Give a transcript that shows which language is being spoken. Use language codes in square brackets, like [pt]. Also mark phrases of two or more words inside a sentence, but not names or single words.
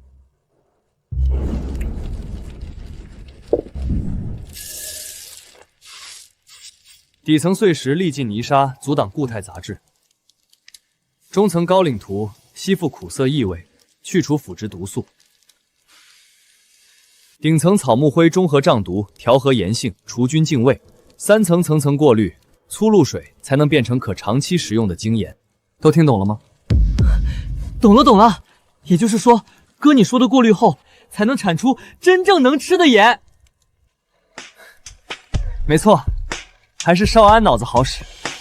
[zh] 底层碎石力尽泥沙，阻挡固态杂质；中层高岭土吸附苦涩异味，去除腐殖毒素；顶层草木灰中和瘴毒，調和鹽性，除菌淨味；三層層層過濾，粗露水才能變成可長期食用的精鹽。都聽懂了嗎？懂了。也就是說，哥你說的過濾後，才能產出真正能吃的鹽。沒錯。還是少安腦子好使。